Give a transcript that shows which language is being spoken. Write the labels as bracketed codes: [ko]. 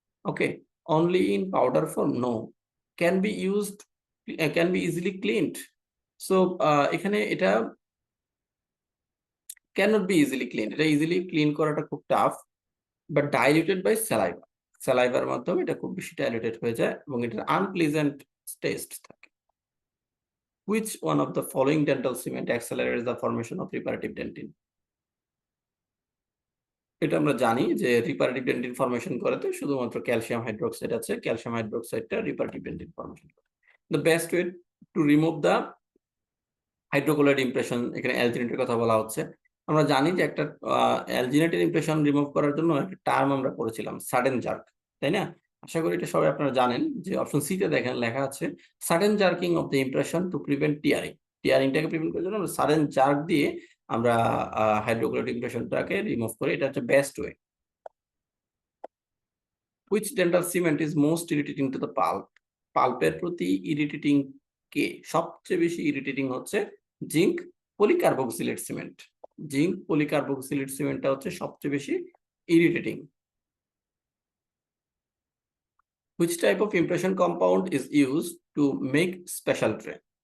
[bn] Okay, [en] Only in powder form, no. Can be used, can be easily cleaned, [bn] so এখানে এটা [en] can not be easily clean, [bn] এটা easily clean করাটা খুব tough, [en] but diluted by saliva, [bn] salivary মাধ্যমে এটা খুব বেশি ডাইলিউটেড হয়ে যায় এবং এটার আনপ্লেজেন্ট টেস্ট থাকে। [en] Which one of the following dental cement accelerates the formation of reparative dentin? [bn] এটা আমরা জানি যে রিপারেটিভ ডেন্টিন ফর্মেশন করাতে শুধুমাত্র ক্যালসিয়াম হাইড্রোক্সাইড আছে, ক্যালসিয়াম হাইড্রোক্সাইডটা রিপারেটিভ ডেন্টিন ফর্মেশন করে। [en] the best way to remove the hydrocolloid impression, [bn] এখানে অ্যালজিনেটের কথা বলা হচ্ছে। আমরা জানি যে একটা অ্যালজিনেটের ইমপ্রেশন রিমুভ করার জন্য একটা টার্ম আমরা করেছিলাম সাডেন জার্ক, তাই না? আশা করি এটা সবাই আপনারা জানেন যে অপশন সি তে দেখেন লেখা আছে [en] Sudden jerking of the impression to prevent tearing. [bn] টিয়ারিংটাকে prevent করার জন্য আমরা সাডেন জার্ক দিয়ে আমরা হাইড্রোকোলাইড ইমপ্রেশনটাকে রিমুভ করি, এটা হচ্ছে best way. [en] Which dental cement is most irritating to the pulp? [bn] পাল্পের প্রতি ইরিটেটিং কে? সবচেয়ে বেশি ইরিটেটিং হচ্ছে জিঙ্ক পলিকার্বক্সিলেট সিমেন্ট। জিঙ্ক পলিকার্বক্সিলেট সিমেন্টটা হচ্ছে সবচেয়ে বেশি irritating. [en] Which type of impression compound is used to make special tray?